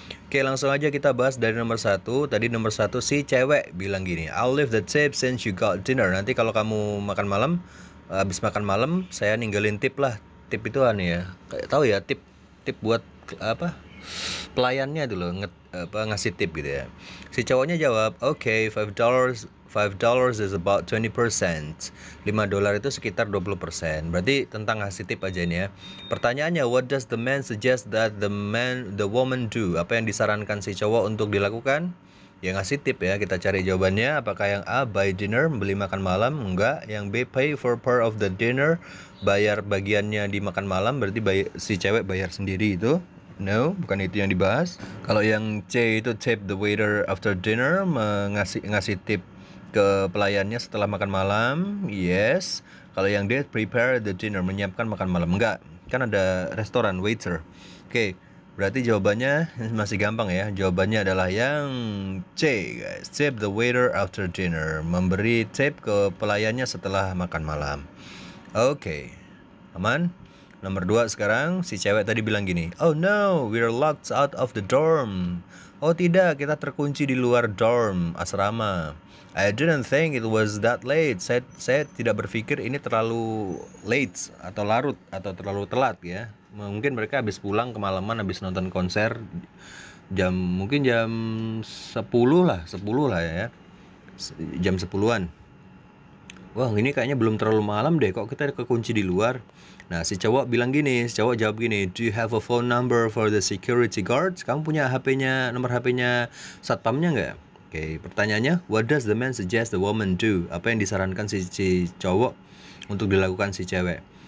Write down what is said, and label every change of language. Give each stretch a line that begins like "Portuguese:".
Indonesian: Oke, langsung aja kita bahas dari nomor 1. Tadi nomor 1 si cewek bilang gini,
English: I'll leave the tip since you got dinner.
Indonesian: Nanti kalau kamu makan malam, habis makan malam, saya ninggalin tip lah. Tip itu aneh ya. Kayak tahu ya, tip buat apa? Pelayannya dulu ngasih tip gitu ya. Si cowoknya jawab,
English: "Okay, $5 is about 20%.
Indonesian: $5 itu sekitar 20%. Berarti tentang ngasih tip aja ini ya.
English: Pertanyaannya, what does the man suggest that the woman do?
Indonesian: Apa yang disarankan si cowok untuk dilakukan? Ya ngasih tip ya. Kita cari jawabannya. Apakah yang A,
English: buy dinner,
Indonesian: beli makan malam? Enggak. Yang B,
English: pay for part of the dinner,
Indonesian: bayar bagiannya di makan malam. Berarti si cewek bayar sendiri itu. No, bukan itu yang dibahas. Kalau yang C itu
English: tip the waiter after dinner,
Indonesian: ngasih tip ke pelayannya setelah makan malam. Yes. Kalau yang D,
English: prepare the dinner,
Indonesian: menyiapkan makan malam. Enggak, kan ada restoran, waiter. Oke, berarti jawabannya masih gampang ya. Jawabannya adalah yang C guys,
English: tip the waiter after dinner,
Indonesian: memberi tip ke pelayannya setelah makan malam. Oke, aman. Nomor 2 sekarang, si cewek tadi bilang gini,
English: oh no, we're locked out of the dorm.
Indonesian: Oh tidak, kita terkunci di luar dorm, asrama.
English: I didn't think it was that late.
Indonesian: Saya tidak berpikir ini terlalu late atau larut atau terlalu telat ya. Mungkin mereka habis pulang kemalaman, habis nonton konser mungkin jam 10 lah ya. Jam 10-an. Wah, ini kayaknya belum terlalu malam deh, kok kita kekunci di luar. Nah, si cowok jawab gini,
English: do you have a phone number for the security guards?
Indonesian: Kamu punya nomor HP-nya satpamnya nggak? Oke, pertanyaannya,
English: what does the man suggest the woman do?
Indonesian: Apa yang disarankan si cowok untuk dilakukan si cewek?